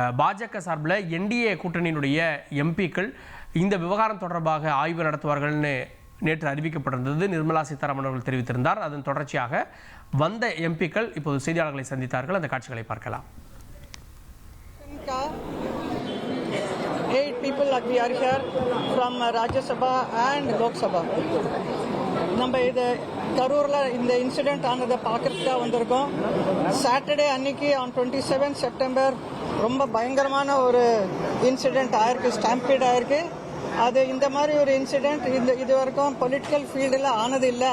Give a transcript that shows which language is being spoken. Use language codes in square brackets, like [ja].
[ta] பாஜக சார்பில் என்டிஏ கூட்டணியினுடைய எம்பிக்கள் இந்த விவகாரம் தொடர்பாக ஆய்வு நடத்துவார்கள்னு நேற்று அறிவிக்கப்பட்டிருந்தது. நிர்மலா சீதாராமன் அவர்கள் தெரிவித்திருந்தார். அதன் தொடர்ச்சியாக வந்த எம்பிக்கள் இப்போது செய்தியாளர்களை சந்தித்தார்கள். அந்த காட்சிகளை பார்க்கலாம். [en] 8 people we are here from Rajya Sabha and Lok Sabha. [ta] நம்ம இது கரூரில் இந்த இன்சிடென்ட் ஆனதை பார்க்கறதுக்காக வந்திருக்கோம். சாட்டர்டே அன்னைக்கு [en] on 27 September [ta] ரொம்ப பயங்கரமான ஒரு இன்சிடென்ட் ஆயிருக்கு, ஸ்டாம்பீட் ஆயிருக்கு. அது இந்த மாதிரி ஒரு இன்சிடென்ட் இது வரைக்கும் பொலிட்டிக்கல் ஃபீல்டில் ஆனது இல்லை.